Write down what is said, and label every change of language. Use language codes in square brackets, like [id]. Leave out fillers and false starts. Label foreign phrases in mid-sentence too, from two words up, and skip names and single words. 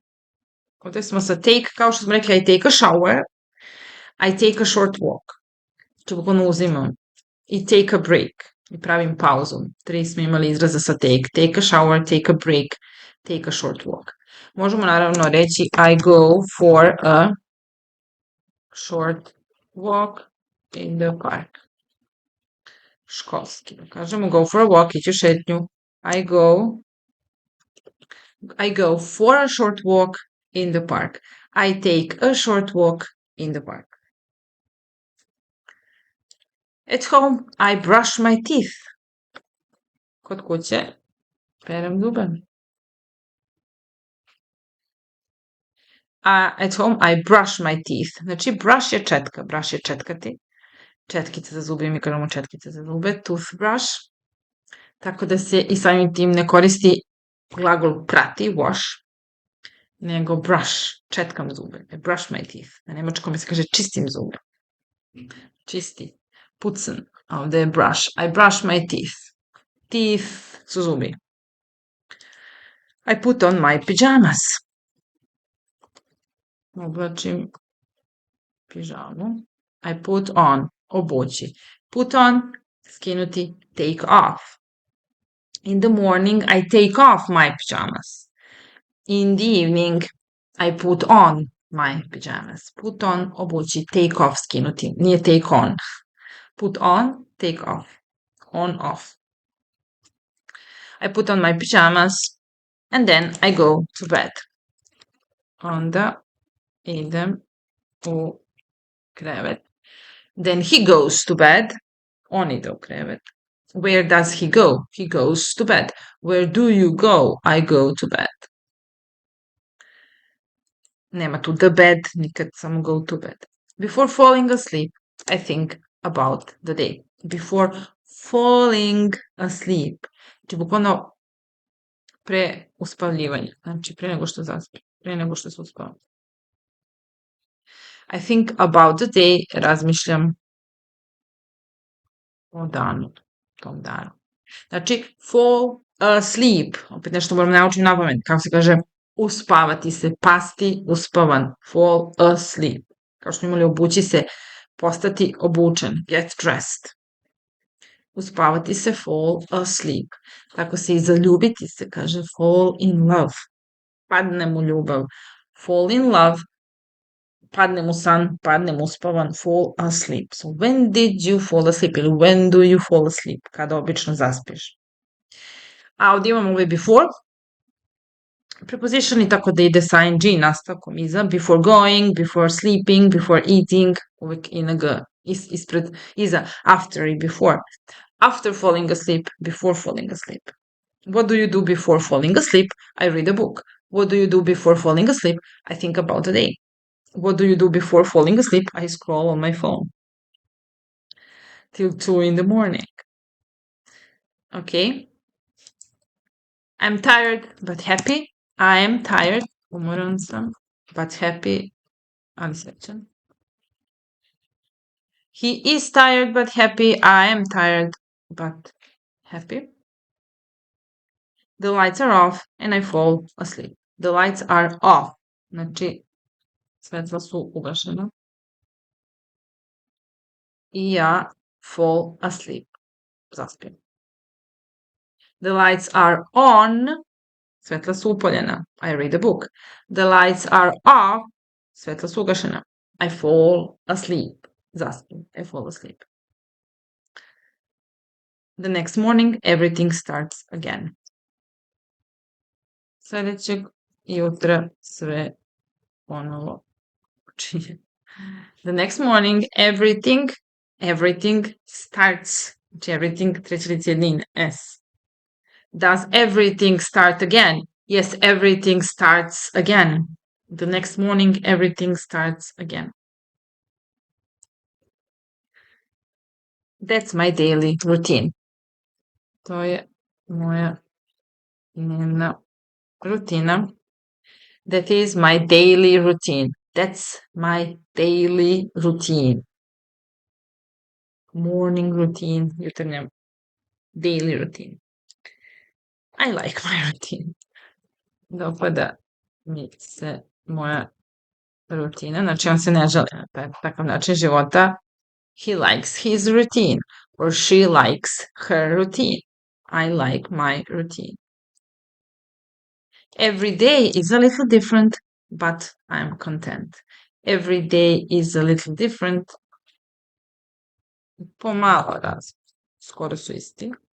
[bs] Ovdje smo sa take, kao što smo rekli, [en] I take a shower. I take a short walk. [bs] Znači, bukvalno uzimam. [en] I take a break. [bs] I pravim pauzu. 3 smo imali izraza sa take. [en] Take a shower, take a break, take a short walk. [bs] Možemo naravno reći [en] I go for a short walk in the park. [bs] Školski. Kažemo [en] go for a walk, [bs] ići u šetnju. [en] I go for a short walk in the park. I take a short walk in the park. At home, I brush my teeth. [bs] Kod kuće, perem zube. [en] At home, I brush my teeth. [bs] Znači, brush je četka. Brush je četkati. Četkice za zube, mi kažemo četkice za zube. [en] Toothbrush. [bs] Tako da se i samim tim ne koristi glagol prati, wash, nego brush, četkam zube. [en] I brush my teeth. [bs] Na nemačkom se kaže čistim zube. Čisti. Putzen. A ovde je brush. [en] I brush my teeth. Teeth [bs] su zubi. [en] I put on my pajamas. [bs] Oblačim pižamu. [en] I put on, obući. Put on, skinuti, take off. In the morning, I take off my pajamas. In the evening, I put on my pajamas. Put on, obući, take off, [bs] skinuti. [en] Nije take on. Put on, take off. On, off. I put on my pajamas and then I go to bed. [bs] Onda idem u krevet. [en] Then he goes to bed. [bs] On ide u krevet. [en] Where does he go? He goes to bed. Where do you go? I go to bed. [bs] Nema tu [en] the bed, [bs] nikad samo [en] go to bed. Before falling asleep, I think about the day. Before falling asleep. [bs] Znači, bukvalno pre uspavljivanja. Znači, pre nego što zaspi. Pre nego što se uspavam. [en] I think about the day, [bs] razmišljam o danu, tom danu. Znači, [en] fall asleep, [bs] opet nešto moram naučiti na pamet, kako se kaže, uspavati se, pasti, uspavan, [en] fall asleep. [bs] Kao što smo imali obući se, postati obučen, [en] get dressed. [bs] Uspavati se, [en] fall asleep. [bs] Tako se i zaljubiti se, kaže [en] fall in love. [bs] Padnem u ljubav. [en] Fall in love, [bs] padnem u san, padnem uspavan, [en] fall asleep. So when did you fall asleep? Ili when do you fall asleep? [bs] Kada obično zaspiš. A ovdje imamo ovaj before. Preposition i tako da ide sa ing nastavkom iza. [en] Before going, before sleeping, before eating. [bs] Uvijek ing iza. [en] After i before. After falling asleep, before falling asleep. What do you do before falling asleep? I read a book. What do you do before falling asleep? I think about the day. What do you do before falling asleep? I scroll on my phone. Till 2 in the morning. Okay. I'm tired but happy. I am tired. [bs] Umoran sam. [en] But happy. [bs] Ali srećan. [en] He is tired but happy. I am tired but happy. The lights are off and I fall asleep. The lights are off. [bs] Znači, svetla su ugašena. I ja [en] fall asleep. Zaspim. The lights are on. [bs] Svetla su upaljena. [en] I read a book. The lights are off. [bs] Svetla su ugašena. [en] I fall asleep. Zaspim. I fall asleep. The next morning, everything starts again. [bs] Sljedećeg jutra sve ponovo počinje. [en] The next morning, everything starts. [bs] Znači, everything, treća lice jednine, S. [en] Does everything start again? Yes, everything starts again. The next morning, everything starts again. That's my daily routine. To je moja dnevna rutina. That is my daily routine. That's my daily routine. Morning routine, jutarnja daily routine. I like my routine. [bs] Dopada mi se moja rutina, znači on se ne žali na takav način života. [en] He likes his routine, or she likes her routine. I like my routine. Every day is a little different, but I'm content. Every day is a little different. [bs] Pomalo skoro su isti.